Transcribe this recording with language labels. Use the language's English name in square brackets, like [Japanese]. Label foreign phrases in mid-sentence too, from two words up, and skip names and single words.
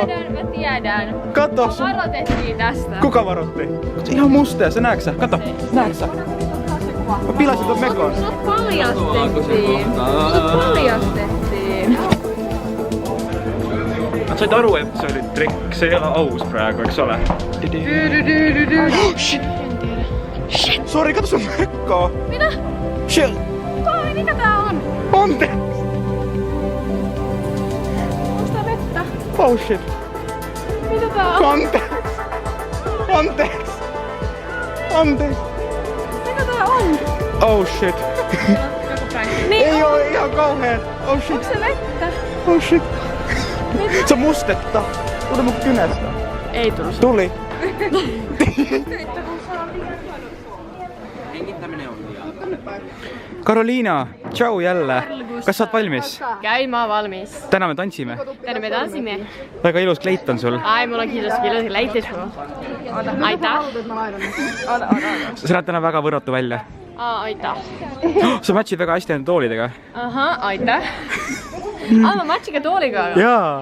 [Finnish] Mä tiedän. Kato sun. Varoitettiin tästä. Kuka varotti? Ihan mustea, sä näetkö sä? Kato, näetkö sä? Mä pilasin ton mekon. Sut paljastettiin. Mä sait aru, että se oli trick. [Estonian] Se ei ole aus praegu, eks ole? [Finnish] Shit. Sori, kato sun mekkaa. Mitä? Shit. Oi, mikä tää on? Ponte. Onks tää vettä? [English] Oh shit. [Finnish] Mitä tää on? Anteeksi. Mikä tää on? [English] Oh shit. [Finnish] Niin Ei on. oo ihan kauhean. [English] Oh shit. [Finnish] Onks se vettä? [English] Oh shit. [Finnish] Se on mustetta. Tuli mun kynästä. Ei tullu. Tuli. Karoliina, [Estonian] tšau jälle. Kas sa oot valmis? Käin, [Finnish] mä oon valmis. [Estonian] Täna me tantsime. [Finnish] Tänne me tanssime. [Estonian] Väga ilus kleit on sul. [Finnish] Ai, mulla on kiitos leitis mul. [Estonian] Aitäh. Sa näed täna väga võrratu välja. Aitäh. Sa matchid väga hästi enda toolidega. Ahah, aitäh. Ma matchin ka tooliga. Jaa.